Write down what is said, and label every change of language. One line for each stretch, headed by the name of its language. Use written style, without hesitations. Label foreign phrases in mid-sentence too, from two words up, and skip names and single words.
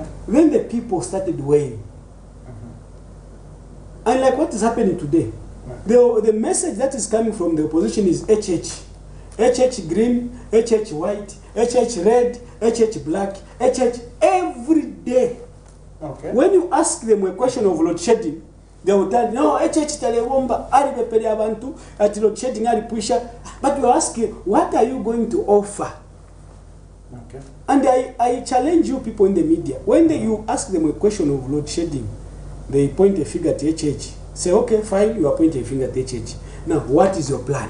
English: Then the people started weighing. And like what is happening today, the message that is coming from the opposition is HH. HH green, HH white, HH red, HH black, HH every day. Okay. When you ask them a question of load shedding, they will tell you,
Bemba: no, HH telewomba, alibepele abantu, ati
English: load shedding
Bemba: alipusha.
English: But you ask, what are you going to offer Okay. And I challenge you people in the media. When you ask them a question of load shedding, they point a finger at HH. Say, okay, fine, you are pointing a finger at HH. Now, what is your plan?